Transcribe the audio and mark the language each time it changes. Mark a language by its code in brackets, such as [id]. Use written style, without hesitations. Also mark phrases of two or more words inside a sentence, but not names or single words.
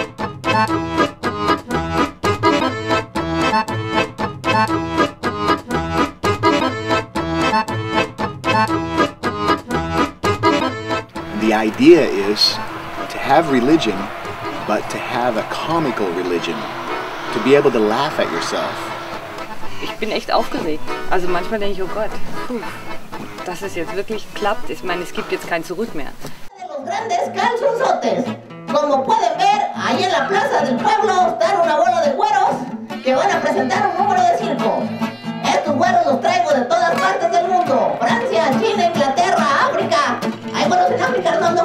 [en] The idea is to have religion, but to have a comical religion, to be able to laugh at yourself. [de] Ich bin echt aufgeregt. Also manchmal denke ich, oh Gott, dass es jetzt wirklich klappt. Ich meine, es gibt jetzt kein Zurück mehr. [es] Los grandes calzonzotes. Como pueden ver, ahí en la plaza del pueblo están una bola de güeros que van a presentar un número de circo. Estos güeros los traigo de todas partes del mundo. Francia, China, Inglaterra, África. ¿Hay güeros en África, Armando?